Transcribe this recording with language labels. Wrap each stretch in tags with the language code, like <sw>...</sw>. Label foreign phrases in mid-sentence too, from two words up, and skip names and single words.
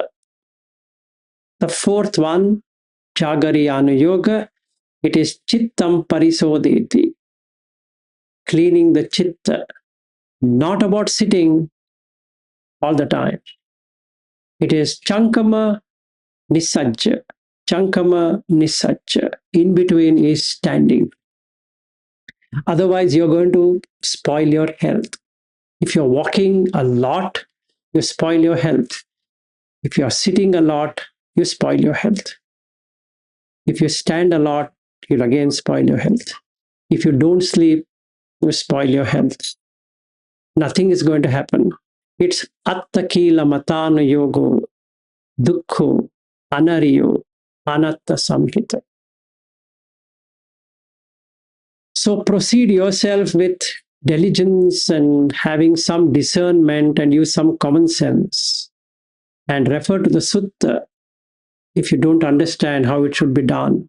<en>The 4th one, Jāgariyānuyoga, it is</en> <pi>Chittam Parisodheti.</pi> <en>cleaning the chitta, not about sitting all the time. It is</en> <pi>chankama nisajja. Chankama nisajja.</pi> <en>In between is standing. Otherwise, you're going to spoil your health. If you're walking a lot, you spoil your health. If you're sitting a lot, you spoil your health. If you stand a lot, you'll again spoil your health. If you don't sleep, you spoil your health. Nothing is going to happen.</en> <pi>It's attakila Mattaññutā dukkho anariyo anatta samhita.</pi> <en>So proceed yourself with diligence and having some discernment and use some common sense and refer to the sutta if you don't understand how it should be done.</en>